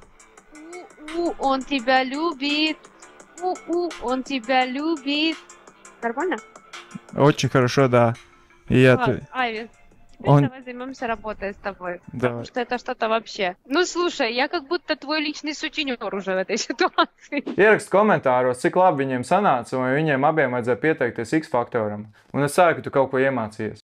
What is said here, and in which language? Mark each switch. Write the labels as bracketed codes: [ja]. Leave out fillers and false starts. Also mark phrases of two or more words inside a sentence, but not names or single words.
[ru] Он тебя любит. Он тебя любит. Нормально? Очень хорошо, да. И я... Класс, Айви, теперь Он- давай займемся работой с тобой. Давай. Потому что это что-то вообще. Ну слушай, я как будто твой личный сутенер уже в этой ситуации. [lv] Ierakst komentāros, cik labi viņiem sanāca, un vai viņiem abiem vajadzēja pieteikties X faktoram. Un es ceru, ka tu kaut ko iemācījies.